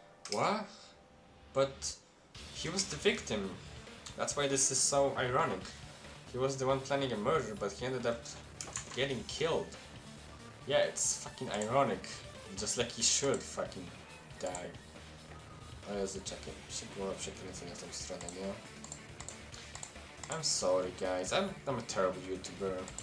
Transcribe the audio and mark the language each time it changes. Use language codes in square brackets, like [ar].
[en] What? But he was the victim. That's why this is so ironic. He was the one planning a murder, but he ended up getting killed. Yeah, it's fucking ironic. Just like he should fucking die. [pl] Ale zaczekaj, szybko przekręcę na tą stronę, nie? [en] I'm sorry guys, I'm a terrible YouTuber.